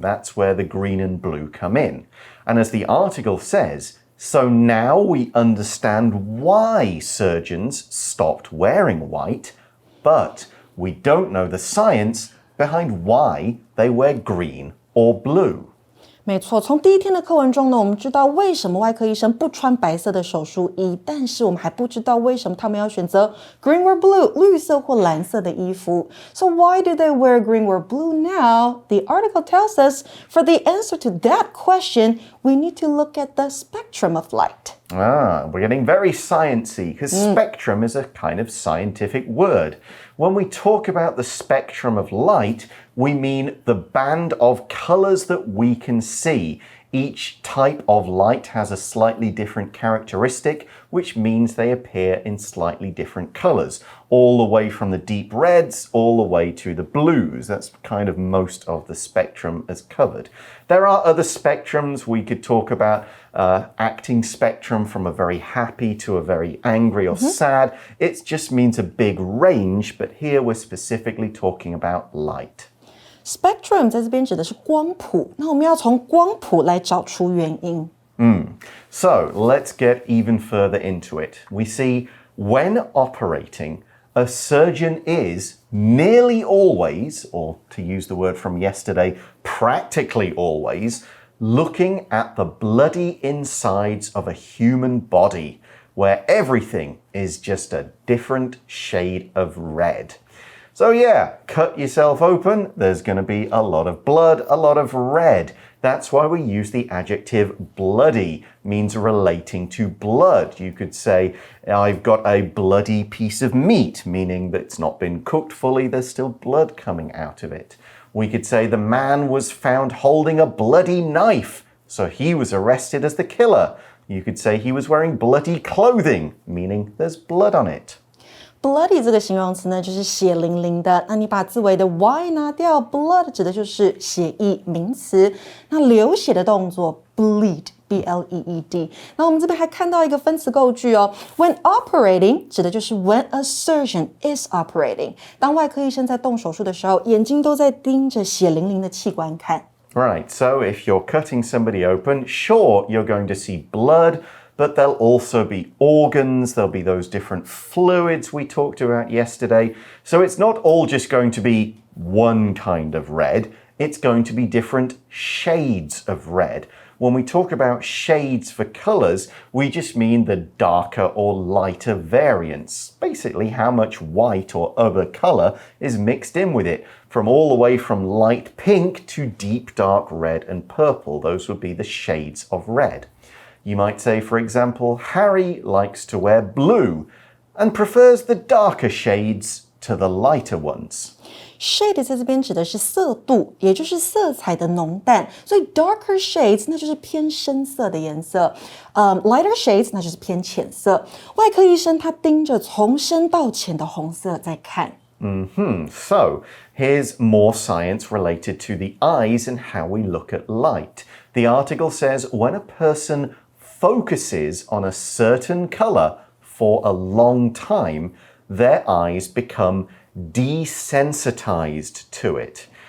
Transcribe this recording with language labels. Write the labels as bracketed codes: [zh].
[en] That's where the green and blue come in. And as the article says, so now we understand why surgeons stopped wearing white, but we don't know the science behind why they wear green or blue. [zh] 没错，从第一天的课文中呢，我们知道为什么外科医生不穿白色的手术衣，但是我们还不知道为什么他们要选择 [en] green or blue [zh] 绿色或蓝色的衣服。 [en] So why do they wear green or blue now? The article tells us for the answer to that question, we need to look at the spectrum of light. We're getting very sciencey because spectrum is a kind of scientific word. When we talk about the spectrum of light, we mean the band of colors that we can see. Each type of light has a slightly different characteristic, which means they appear in slightly different colors, all the way from the deep reds all the way to the blues. That's kind of most of the spectrum as covered. There are other spectrums. We could talk about acting spectrum from a very happy to a very angry or sad. It just means a big range, but here we're specifically talking about light. [zh] Spectrum 在这边指的是光谱，那我们要从光谱来找出原因。 [en] So let's get even further into it. We see when operating, a surgeon is nearly always, or to use the word from yesterday, practically always, looking at the bloody insides of a human body, where everything is just a different shade of red. So yeah, cut yourself open, there's going to be a lot of blood, a lot of red. That's why we use the adjective bloody, means relating to blood. You could say, I've got a bloody piece of meat, meaning that it's not been cooked fully, there's still blood coming out of it. We could say the man was found holding a bloody knife, so he was arrested as the killer. You could say he was wearing bloody clothing, meaning there's blood on it. [zh] Bloody 这个形容词呢，就是血淋淋的。那你把字尾的 y 拿掉 ，blood 指的就是血液名词。那流血的动作 bleed。B-L-E-E-D。那我们这边还看到一个分词构句哦 ， [en] when operating [zh] 指的就是 [en] when a surgeon is operating。 [zh] 当外科医生在动手术的时候，眼睛都在盯着血淋淋的器官看。 [en] Right, so if you're cutting somebody open, sure, you're going to see blood, but there'll also be organs, there'll be those different fluids we talked about yesterday. So it's not all just going to be one kind of red, it's going to be different shades of red. When we talk about shades for colors, we just mean the darker or lighter variants. Basically, how much white or other color is mixed in with it, from all the way from light pink to deep dark red and purple. Those would be the shades of red. You might say, for example, Harry likes to wear blue and prefers the darker shades to the lighter ones. [zh] Shade 在这边指的是色度，也就是色彩的浓淡，所以 [en] darker shades [zh] 那就是偏深色的颜色， [en] lighter shades [zh] 那就是偏浅色。外科医生他盯着从深到浅的红色在看。 [en] So, here's more science related to the eyes and how we look at light. The article says when a person focuses on a certain color for a long time, their eyes become desensitized to it.